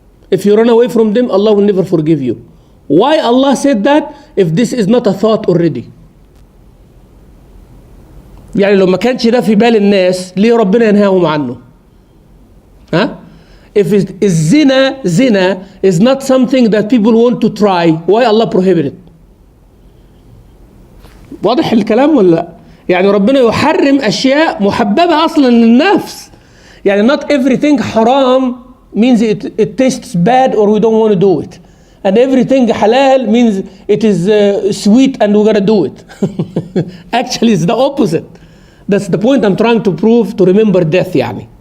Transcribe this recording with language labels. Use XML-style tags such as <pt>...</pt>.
<en>If you run away from them, Allah will never forgive you. Why Allah said that if this is not a thought already?</en> <ar>يعني لو ما كانش ده في بال الناس ليه ربنا ينهاهم عنه؟ ها؟</ar> <en>If zina is not something that people want to try, why Allah prohibit it?</en> <ar>واضح الكلام ولا لا؟ يعني ربنا يحرم أشياء محببة أصلا للنفس.</ar> <en>يعني not everything حرام means it tastes bad or we don't want to do it. And everything halal means it is sweet and we're gonna do it. Actually it's the opposite. That's the point I'm trying to prove, to remember death يعني.</en>